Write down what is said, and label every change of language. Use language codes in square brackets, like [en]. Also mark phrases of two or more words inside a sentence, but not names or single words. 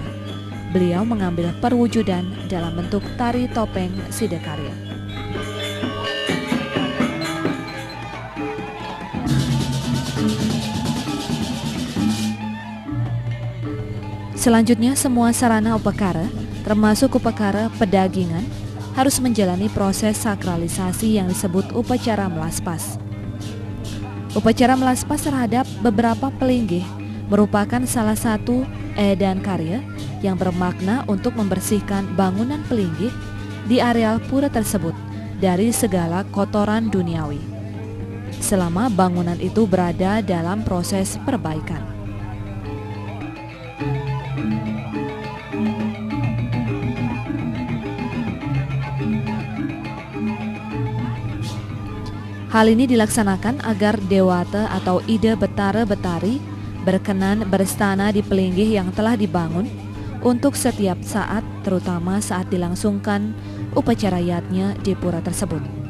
[id] Beliau mengambil perwujudan dalam bentuk tari topeng Siddhakarya. Selanjutnya semua sarana upakara, termasuk upakara pedagingan, harus menjalani proses sakralisasi yang disebut upacara melaspas. Upacara melaspas terhadap beberapa pelinggih merupakan salah satu edan karya yang bermakna untuk membersihkan bangunan pelinggih di areal pura tersebut dari segala kotoran duniawi, selama bangunan itu berada dalam proses perbaikan. Hal ini dilaksanakan agar dewata atau ide betara-betari berkenan berstana di pelinggih yang telah dibangun untuk setiap saat, terutama saat dilangsungkan upacara yatnya di pura tersebut.